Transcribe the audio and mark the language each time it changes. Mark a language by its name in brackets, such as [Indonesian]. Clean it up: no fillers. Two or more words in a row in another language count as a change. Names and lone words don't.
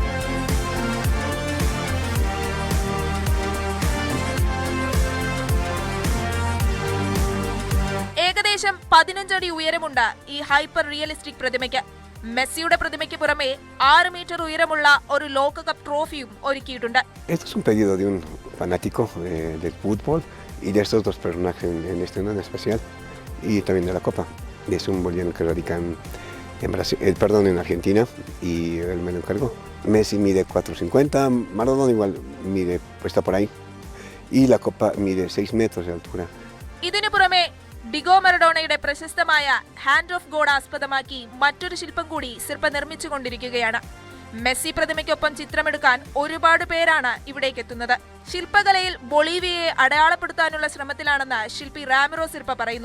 [Malayalam] ഏകദേശം 15 അടി ഉയരമുണ്ട് ഈ [English] hyper realistic [Malayalam] പ്രതിമയ്ക്ക്. മെസ്സിയുടെ പ്രതിമയ്ക്ക് പുറമെ 6 മീറ്റർ ഉയരമുള്ള ഒരു ലോകകപ്പ് ട്രോഫിയും ഒരുക്കിയിട്ടുണ്ട്. [Spanish] Este es un pedido de un fanático del fútbol y de estos dos personajes en este en especial y también de la Copa. Es un boliviano que radica en Brasil, en Argentina y él me lo encargó. Messi mide 4.50, Maradona igual mide, pues está por ahí y la Copa mide 6 metros de altura. [Malayalam] ഇതിനു പുറമെ ഡിഗോ മറഡോണയുടെ പ്രശസ്തമായ ഹാൻഡ് ഓഫ് ഗോഡ് ആസ്പദമാക്കി മറ്റൊരു ശില്പം കൂടി സിർപ്പ നിർമ്മിച്ചുകൊണ്ടിരിക്കുകയാണ്. മെസ്സി പ്രതിമയ്ക്കൊപ്പം ചിത്രമെടുക്കാൻ ഒരുപാട് പേരാണ് ഇവിടേക്ക് എത്തുന്നത്. ശില്പകലയിൽ ബൊളീവിയയെ അടയാളപ്പെടുത്താനുള്ള ശ്രമത്തിലാണെന്ന് ശില്പി റാമിറോ സിർപ്പ പറയുന്നു.